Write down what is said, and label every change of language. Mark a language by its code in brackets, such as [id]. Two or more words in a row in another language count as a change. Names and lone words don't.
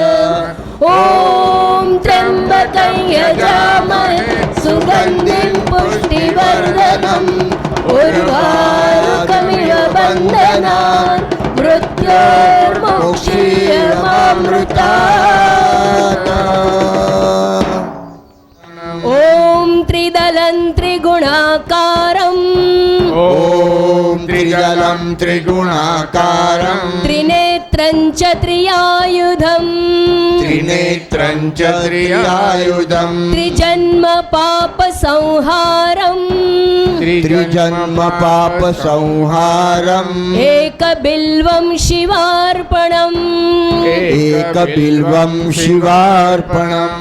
[sa] ઓમ ત્ર્યંબકં યજામહે સુગંધિં પુષ્ટિવર્ધનં ઉર્વારુકમિવ બંધનાન મૃત્યોર્મુક્ષીયમામૃતાત. ઓમ ત્રિદલં ત્રિગુણાકારં, ઓમ ત્રિદલં ત્રિગુણાકારં ત્રિનેત્રં ચ ત્રિયાયુધં, त्रिनेत्रं च त्रियायुधम् त्रिजन्म पाप संहारम् त्रिजन्म पाप संहारम् एकबिल्वं शिवार्पणम् एकबिल्वं शिवार्पणम्